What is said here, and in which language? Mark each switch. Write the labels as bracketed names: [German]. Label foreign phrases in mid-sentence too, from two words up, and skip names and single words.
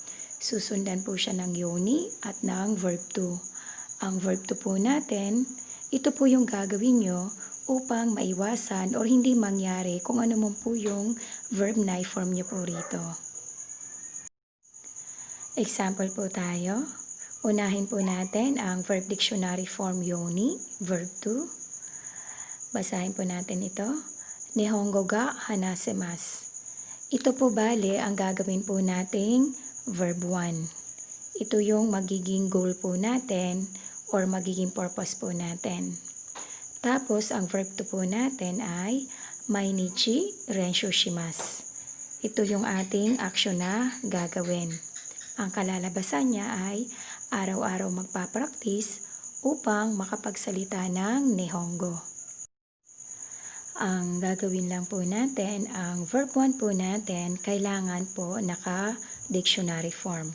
[Filipino] Susundan po siya ng yoni at ng verb 2. Ang verb 2 po natin, ito po yung gagawin nyo upang maiwasan or hindi mangyari kung ano man po yung verb na form nyo po rito. Example po tayo. Unahin po natin ang [English] verb dictionary form [Filipino] yoni, verb 2. Basahin po natin ito. [Japanese] 日本語が話せます. [Filipino] Ito po bale ang gagawin po nating verb 1. Ito yung magiging goal po natin or magiging purpose po natin. Tapos, ang verb 2 po natin ay [Japanese] 毎日練習します. [Filipino] Ito yung ating aksyon na gagawin. Ang kalalabasan niya ay araw-araw magpa-practice upang makapagsalita ng Nihongo. Ang gagawin lang po natin, ang verb 1 po natin, kailangan po naka-dictionary form.